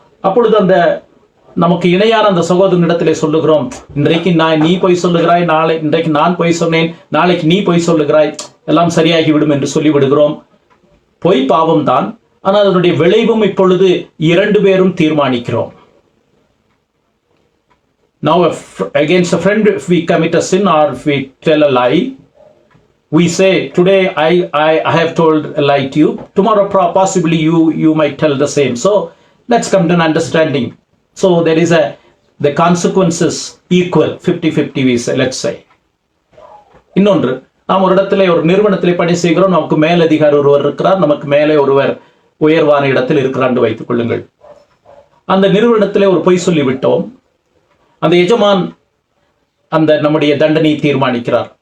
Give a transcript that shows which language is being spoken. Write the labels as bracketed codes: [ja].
[ta] அப்பொழுது அந்த நமக்கு இணையான அந்த சகோதரனிடத்திலே சொல்லுகிறோம், இன்றைக்கு நீ பொய் சொல்லுகிறாய், இன்றைக்கு நான் பொய் சொன்னேன், நாளைக்கு நீ பொய் சொல்லுகிறாய், எல்லாம் சரியாகிவிடும் என்று சொல்லி விடுகிறோம். பொய் பாவம் தான், ஆனால் அதனுடைய விளைவும் இப்பொழுது 2 பேரும் தீர்மானிக்கிறோம். [en] Now, against a friend, if we commit a sin or if we tell a lie, we say, today I have told a lie to you, tomorrow possibly you might tell the same. So let's come to an understanding. So there is the consequences equal, 50-50 we say, let's say. [ta] இன்னொன்று, நாம் ஒரு இடத்திலே ஒரு நிறுவனத்திலே பணி செய்கிறோம், நமக்கு மேலதிகாரி ஒருவர் இருக்கிறார், நமக்கு மேலே ஒருவர் உயர்வான இடத்தில் இருக்கிறார் என்று வைத்துக் கொள்ளுங்கள். அந்த நிறுவனத்திலே ஒரு பொய் சொல்லிவிட்டோம். அந்த எஜமான் அந்த நம்முடைய தண்டனையை தீர்மானிக்கிறார்.